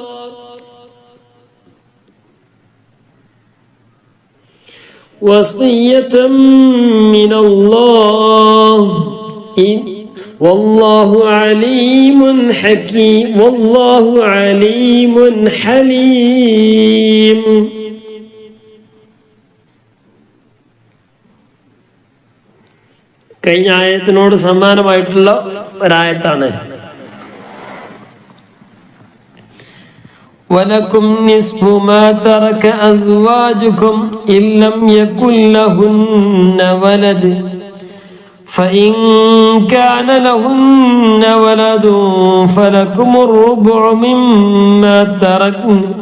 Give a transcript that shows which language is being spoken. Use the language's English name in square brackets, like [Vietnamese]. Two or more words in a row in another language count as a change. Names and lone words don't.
[Arabic] وصية من الله والله عليم حكيم والله عليم حليم. [Malayalam] കഴിഞ്ഞ ആയത്തിനോട് സമാനമായിട്ടുള്ള ഒരായത്താണ്. [Arabic] ولكم نصف ما ترك أزواجكم إن لم يكن لهن ولد فإن كان لهن ولد فلكم الربع مما تركن